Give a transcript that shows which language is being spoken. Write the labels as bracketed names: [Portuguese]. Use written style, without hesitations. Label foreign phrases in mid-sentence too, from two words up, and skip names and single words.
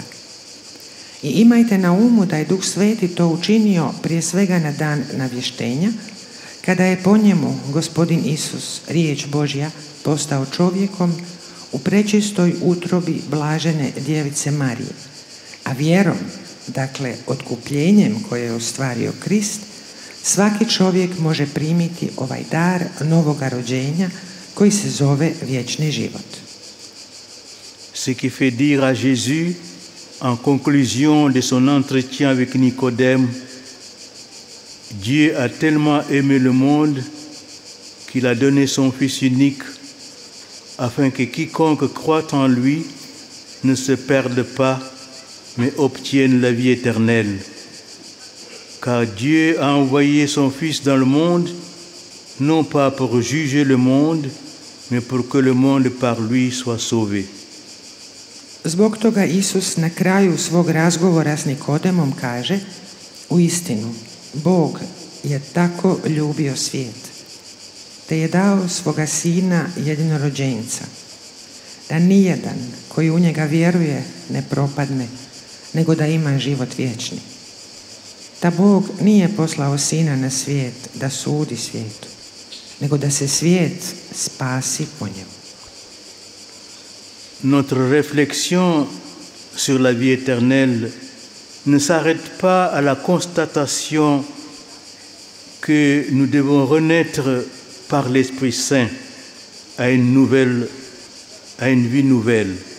[Croatian] I imajte na umu da je Duh Sveti to učinio prije svega na dan navještenja, kada je po njemu Gospodin Isus, riječ Božja, postao čovjekom u prečistoj utrobi blažene djevice Marije. A vjerom, dakle otkupljenjem koje je ostvario Krist, svaki čovjek može primiti ovaj dar novoga rođenja koji se zove vječni život. [French] Ce qui fait dire à Jésus, en conclusion de son entretien avec Nicodème, Dieu a tellement aimé le monde qu'il a donné son Fils unique afin que quiconque croit en lui ne se perde pas, mais obtienne la vie éternelle. Car Dieu a envoyé son Fils dans le monde, non pas pour juger le monde, mais pour que le monde par lui soit sauvé. [Croatian] Zbog toga Isus na kraju svog razgovora s Nikodemom kaže: uistinu, Bog je tako ljubio svijet, te je dao svoga Sina jedinorođenca, da nijedan koji u njega vjeruje ne propadne, nego da ima život vječni. Da Bog nije poslao Sina na svijet da sudi svijetu, nego da se svijet spasi po njemu. [French] Notre réflexion sur la vie éternelle ne s'arrête pas à la constatation que nous devons renaître par l'Esprit Saint à une vie nouvelle.